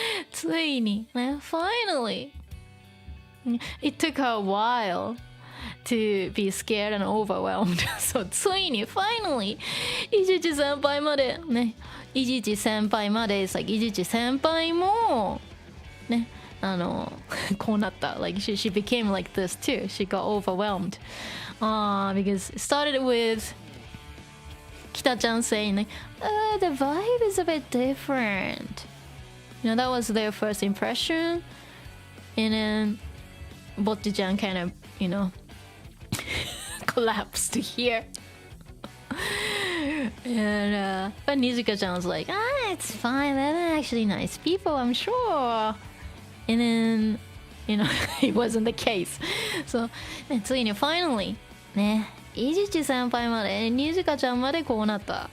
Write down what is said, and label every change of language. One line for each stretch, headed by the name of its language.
Japanese: ついに、ね、finally.
English: It took her a while to be scared and overwhelmed.
Japanese: So ついに finally 伊地知先輩までね。
English: 伊地知先輩まで It's like
Japanese: 伊地知先輩もねこうなった
English: Like she became like this too. She got overwhelmed. Because it started with Kita-chan saying like, the vibe is a bit different. You know, that was their first impression. And then Bocchi-chan kind of, you know, collapsed here. And but Nijika-chan was like, it's fine, they're actually nice people, I'm sure. And then, you know, it wasn't the case.
Japanese: So, ね、ついに finally ね、伊地知先輩までNijika-chanまでこうなった。